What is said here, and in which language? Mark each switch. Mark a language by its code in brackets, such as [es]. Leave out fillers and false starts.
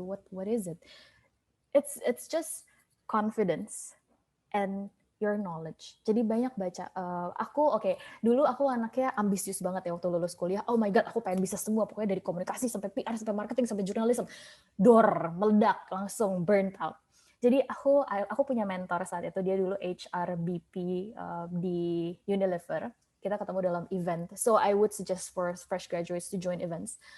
[en] What is it? It's just confidence and your knowledge. [id] Jadi banyak baca. Dulu aku anaknya ambisius banget ya waktu lulus kuliah. [en] Oh my god, [id] aku pengen bisa semua. Pokoknya dari komunikasi sampai PR, sampai marketing, sampai jurnalisme. Meledak, langsung burnt out. Jadi aku punya mentor saat itu. Dia dulu HR BP di Unilever. Kita ketemu dalam event. [en] So I would suggest for fresh graduates to join events.